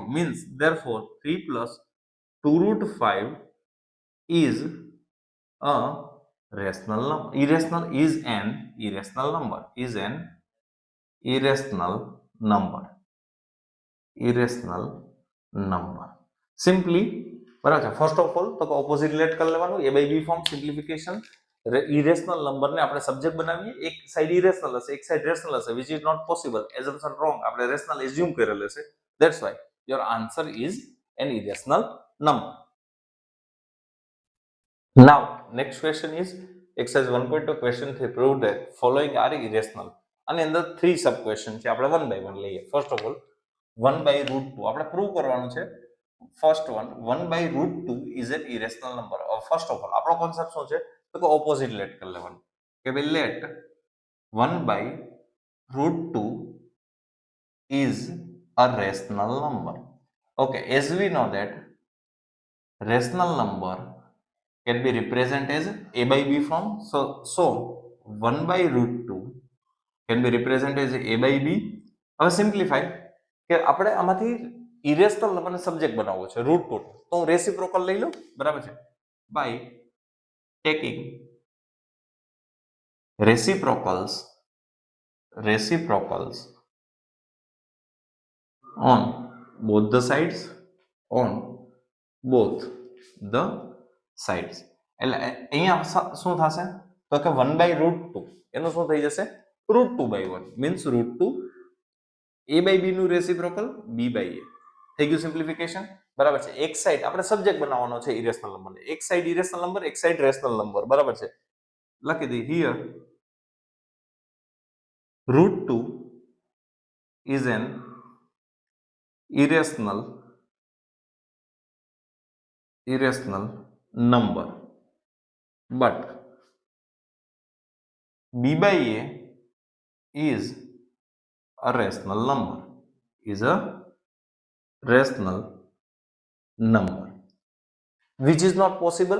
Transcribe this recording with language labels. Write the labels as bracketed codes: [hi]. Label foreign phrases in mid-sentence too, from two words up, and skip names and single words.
[en] Means, therefore, 3 plus 2 root 5 is a rational number. Irrational is an irrational number. Is an irrational number. Irrational number. Simply, [gu] બરાબર છે. [en] first of all [gu] તો [en] opposite let [gu] કરી લેવાનું, [en] a by b form simplification. irrational numberને [gu] આપણે સબ્જેક્ટ બનાવીએ, એક સાઈડ ઇરેશનલ હશે એક સાઈડ રેશનલ હશે, [en] which is not possible. assumption wrong, [gu] આપણે [en] rational assume [gu] કરેલ હશે. [en] That's why your answer is an irrational number. Now next question is exercise 1.2 question 3, prove that following are irrational. [gu] આની અંદર 3 [en] sub question [gu] છે, આપણે 1 by 1 લઈએ. [en] first of all 1 by root 2 [gu] આપણે પ્રૂવ કરવાનું છે. [en] first one 1 by root 2 is an irrational number. first of all [gu] આપણો કોન્સેપ્ટ શું છે તો કે [en] opposite let [gu] કરી લેવાનું કે ભાઈ [en] લેટ 1 by root 2 is a rational number. Okay, as we know that rational number can be represented as a by b form. So 1 by root 2 can be represented as a by b. [gu] હવે સિમ્પ્લિફાઈ કે આપણે આમાંથી ઇરેશનલ નંબરને સબ્જેક્ટ બનાવવો છે રૂટ 2, તો હું રેસિપ્રોકલ લઈ લઉં, બરાબર છે, [en] by taking reciprocals on both the sides, [gu] એટલે અહીંયા શું થશે તો કે [en] 1 by root 2 [gu] એનું શું થઈ જશે [en] root 2 by 1 means root 2 a by b [gu] નું રેસિપ્રોકલ [en] b by a [gu] થઈ ગયું સિમ્પ્લિફિકેશન. બરાબર છે. એક સાઈડ આપણે સબ્જેક્ટ બનાવવાનો છે [en] irrational numberને, [gu] એક સાઈડ [en] irrational number, [gu] એક સાઈડ [en] rational number. [gu] બરાબર છે. લખી દઈએ [en] હિયર √2 is an irrational number, but b by a is a rational number, which is not possible.